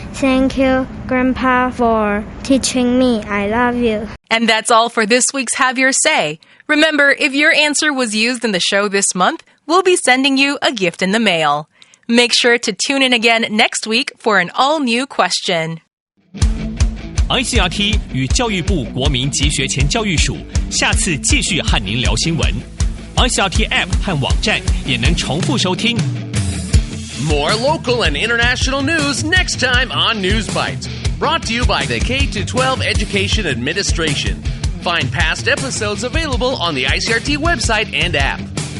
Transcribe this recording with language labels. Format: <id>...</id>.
<en>Thank you, Grandpa, for teaching me. I love you. And that's all for this week's Have Your Say. Remember, if your answer was used in the show this month, we'll be sending you a gift in the mail. Make sure to tune in again next week for an all-new question.</en> <zh>ICRT 与教育部国民及学前教育署下次继续和您聊新闻。 ICRT App 和网站也能重复收听。</zh> <en>More local and international news next time on News Bites. Brought to you by the K-12 Education Administration. Find past episodes available on the ICRT website and app.</en>